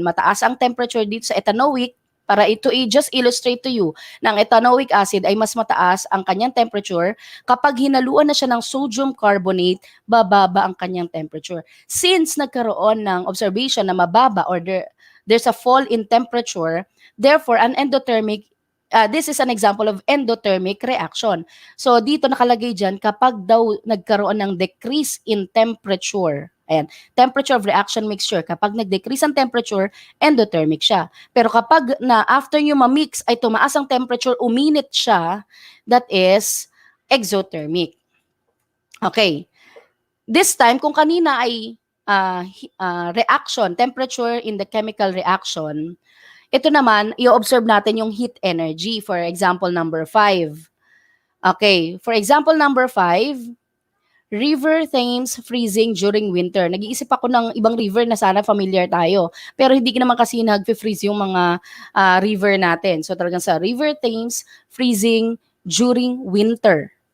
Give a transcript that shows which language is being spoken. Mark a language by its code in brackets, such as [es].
[tl] Mataas ang temperature dito sa ethanoic para ito [en] just illustrate to you [tl] na ang ethanoic acid ay mas mataas ang kanyang temperature. Kapag hinaluan na siya ng sodium carbonate, bababa ang kanyang temperature. [en] Since [tl] nagkaroon ng observation na mababa [en] or there's a fall in temperature, therefore, an endothermic this is an example of endothermic reaction. [tl] So dito nakalagay dyan, kapag daw nagkaroon ng decrease in temperature, ayan, temperature of reaction mixture, kapag nag-decrease ang temperature, endothermic siya. Pero kapag na after nyo ma-mix ay tumaas ang temperature, uminit siya, [en] that is exothermic. [tl] Okay. This time, kung kanina ay reaction, temperature in the chemical reaction, ito naman, i-observe natin yung heat energy. [en] For example, number 5. Okay, for example, number 5, river Thames freezing during winter. [tl] Nag-iisip ako ng ibang river na sana familiar tayo. Pero hindi naman kasi nag-freeze yung mga river natin. [en] So [tl] talagang sa [en] river Thames freezing during winter.